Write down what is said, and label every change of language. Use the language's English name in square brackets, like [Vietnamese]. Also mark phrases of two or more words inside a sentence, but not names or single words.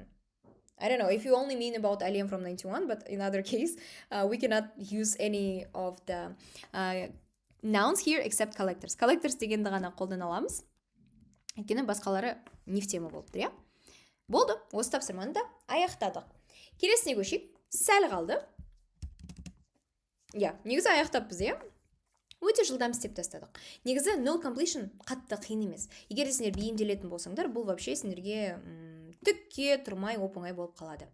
[English] I don't know if you only mean about әлем from 91, but in other case, we cannot use any of the nouns here except collectors. [Kazakh] Collectors дегенді ғана қолдана аламыз. Өйткені басқалары [Russian] не в тему [Kazakh] болып тұр, Болды, осы тапсырманы да аяқтадық. Келесіне көшейік. Сәл қалды. Негізі аяқтаппыз, Өте жылдам істеп тастадық. Негізі [English] no completion [Kazakh] қатты қиын емес. Егер сендер бейімделетін болсаңдар, бұл вообще сендерге түкке тұрмай оп-оңай болып қалады.